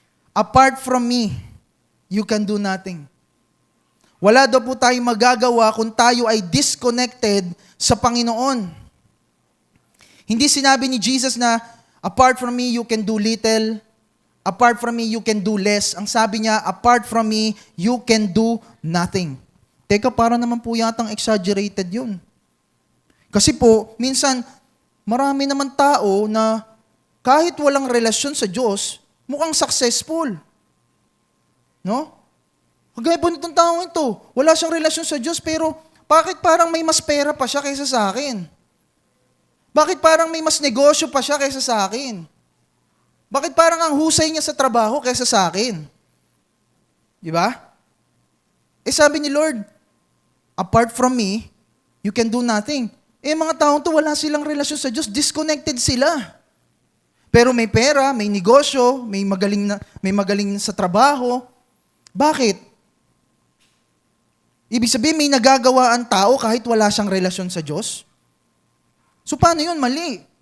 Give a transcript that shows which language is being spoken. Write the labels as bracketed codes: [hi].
[en] Apart from me, you can do nothing. [tl] Wala daw po tayong magagawa kung tayo ay disconnected sa Panginoon. Hindi sinabi ni Jesus na, [en] apart from me, you can do little. Apart from me, you can do less. [tl] Ang sabi niya, [en] apart from me, you can do nothing. [tl] Teka, para naman po yatang exaggerated yun. Kasi po, minsan, marami naman tao na kahit walang relasyon sa Diyos, mukhang successful. No? Kagaya po nitong taong ito, wala siyang relasyon sa Diyos, pero bakit parang may mas pera pa siya kaysa sa akin? Bakit parang may mas negosyo pa siya kaysa sa akin? Bakit parang ang husay niya sa trabaho kaysa sa akin? Di ba? Eh sabi ni Lord, [en] apart from me, you can do nothing. [tl] Eh mga taong to, wala silang relasyon sa Diyos, disconnected sila. Pero may pera, may negosyo, may magaling sa trabaho. Bakit? Ibig sabihin, may nagagawa ang tao kahit wala siyang relasyon sa Diyos? So paano yun? Mali.